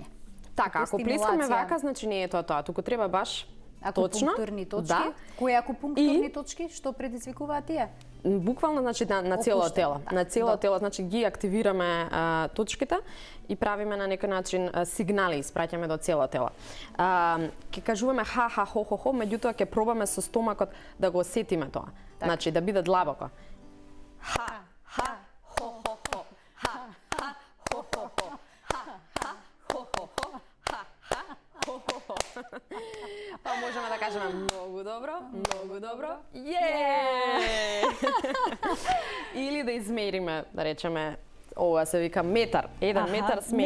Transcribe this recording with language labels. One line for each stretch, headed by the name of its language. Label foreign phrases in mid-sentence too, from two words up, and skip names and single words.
Macedonian: Така, ако плескаме вака, значи не е тоа, туку треба баш точно. Акупунктурни точки. Да. Кои акупунктурни точки што предизвикуваат тие? Буквално значи на цело тело. На цело тело, значи ги активираме точките и правиме на некој начин сигнали, испраќаме до цело тело. Ќе кажуваме ха ха хо хо хо, меѓутоа ќе пробаме со стомакот да го осетиме тоа. Значи да биде длабоко. Ха ха хо хо хо. Ха ха хо хо хо. Па можеме да кажеме многу добро, многу добро. Или да измериме, да речеме, ова се вика метар, 1 метар смеење.